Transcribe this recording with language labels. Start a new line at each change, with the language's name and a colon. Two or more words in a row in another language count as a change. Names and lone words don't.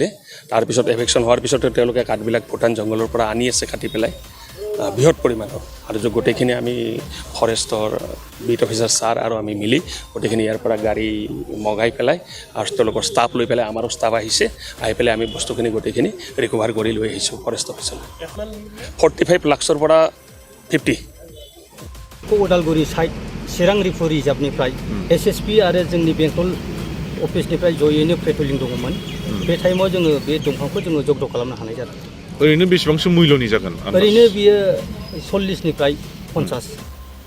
Assamese: তাৰপিছত এভেকশ্যন হোৱাৰ পিছতে তেওঁলোকে কাঠবিলাক ভূটান জংঘলৰ পৰা আনি আছে কাটি পেলাই বৃহৎ পৰিমাণৰ আৰু গোটেইখিনি আমি ফৰেষ্টৰ বিট অফিচাৰ ছাৰ আৰু আমি মিলি গোটেইখিনি ইয়াৰ পৰা গাড়ী মগাই পেলাই আৰু তেওঁলোকৰ ষ্টাফ লৈ পেলাই আমাৰো ষ্টাফ আহিছে। আহি পেলাই আমি বস্তুখিনি গোটেইখিনি ৰিকভাৰ কৰি লৈ আহিছোঁ ফৰেষ্ট অফিচলৈ। 45 লাখৰ পৰা 50।
Bodo: ওদালগুৰি সাইড चिरां रिफु रिजार्भनिफ्राय एसएसबी आरो जोंनि बेंटल अफिसनिफ्राय जयैनो पेट्रलिं दङमोन। बे टाइमाव जोङो बे दंफांखौ जोङो जब्द खालामनो हानाय जादों। ओरैनो बेसेबांसो मुल्यनि जागोन? ओरैनो बियो 40निफ्राय 50।